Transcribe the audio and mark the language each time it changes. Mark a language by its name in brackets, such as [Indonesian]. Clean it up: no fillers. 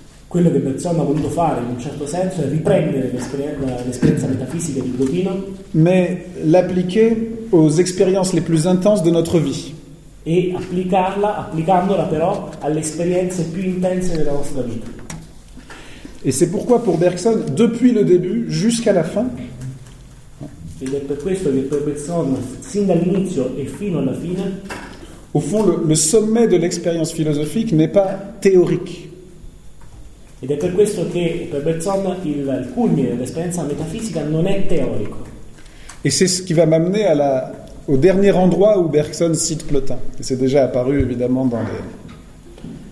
[Italian] quello che Bergson ha voluto fare in un certo senso è riprendere l'esperienza metafisica di Gobineau, [French] mais l'appliquer aux expériences les plus intenses de notre vie. [Italian] E applicandola però alle esperienze più intense della nostra vita. [French] Et c'est pourquoi pour Bergson, depuis le début jusqu'à la fin. [Italian] Ed è per questo che per Bergson, sin dall'inizio e fino alla fine, [French] au fond, le sommet de l'expérience philosophique n'est pas théorique. [Italian] Ed è per questo che per Bergson il culmine dell'esperienza metafisica non è teorico. [French] Et c'est ce qui va m'amener à la au dernier endroit où Bergson cite Plotin. Et c'est déjà apparu évidemment dans les.